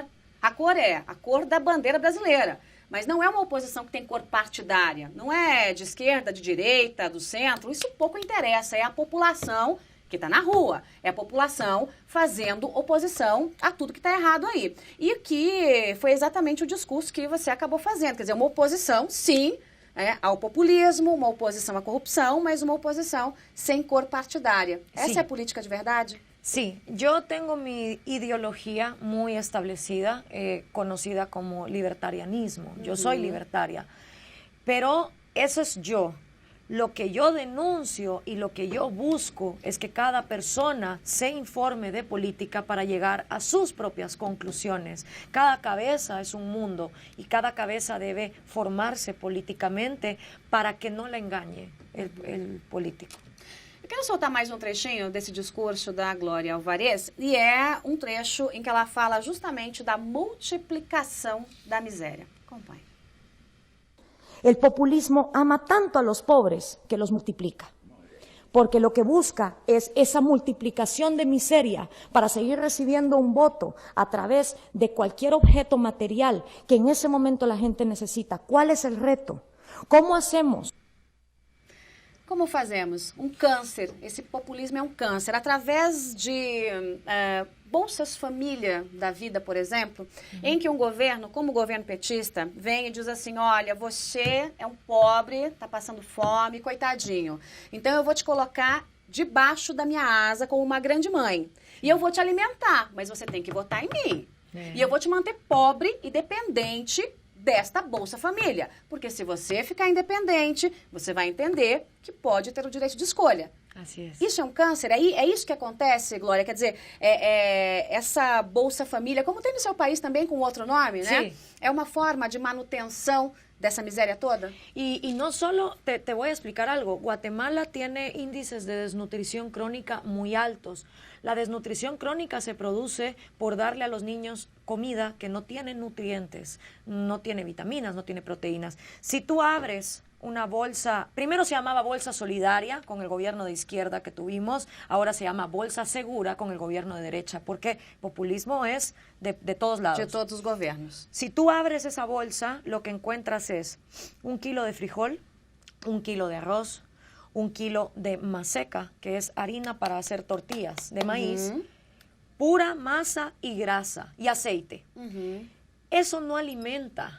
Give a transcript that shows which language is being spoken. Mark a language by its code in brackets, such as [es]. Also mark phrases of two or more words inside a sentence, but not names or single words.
[pt] A cor é a cor da bandeira brasileira, mas não é uma oposição que tem cor partidária, não é de esquerda, de direita, do centro, isso pouco interessa, é a população que está na rua, é a população fazendo oposição a tudo que está errado aí. E que foi exatamente o discurso que você acabou fazendo, quer dizer, uma oposição, sim, ao populismo, uma oposição à corrupção, mas uma oposição sem cor partidária. Essa é a política de verdade? [es] Sí, yo tengo mi ideología muy establecida, conocida como libertarianismo. Yo soy libertaria, pero eso es yo. Lo que yo denuncio y lo que yo busco es que cada persona se informe de política para llegar a sus propias conclusiones. Cada cabeza es un mundo y cada cabeza debe formarse políticamente para que no la engañe el político. [pt] Eu quero soltar mais um trechinho desse discurso da Glória Alvarez, e é um trecho em que ela fala justamente da multiplicação da miséria. Acompanhe. [es] El populismo ama tanto a los pobres que los multiplica, porque lo que busca es esa multiplicación de miseria para seguir recibiendo un voto a través de cualquier objeto material que en ese momento la gente necesita. ¿Cuál es el reto? ¿Cómo hacemos? [pt] Como fazemos? Um câncer, esse populismo é um câncer. Através de bolsas família da vida, por exemplo, em que um governo, como o governo petista, vem e diz assim, olha, você é um pobre, está passando fome, coitadinho. Então eu vou te colocar debaixo da minha asa como uma grande mãe. E eu vou te alimentar, mas você tem que votar em mim. E eu vou te manter pobre e dependente desta Bolsa Família. Porque se você ficar independente, você vai entender que pode ter o direito de escolha. [es] Así es. [pt] Isso é um câncer? É isso que acontece, Glória? Quer dizer, essa Bolsa Família, como tem no seu país também com outro nome, né? Sim. É uma forma de manutenção dessa miséria toda? [es] Y no solo, te voy a explicar algo, Guatemala tiene índices de desnutrición crónica muy altos. La desnutrición crónica se produce por darle a los niños comida que no tiene nutrientes, no tiene vitaminas, no tiene proteínas. Si tú abres una bolsa, primero se llamaba bolsa solidaria con el gobierno de izquierda que tuvimos, ahora se llama bolsa segura con el gobierno de derecha, porque populismo es de todos lados. [pt] De todos os governos. [es] Si tú abres esa bolsa, lo que encuentras es 1 kilo de frijol, 1 kilo de arroz, 1 kilo de maseca, que es harina para hacer tortillas de maíz, pura masa y grasa y aceite. Eso no alimenta.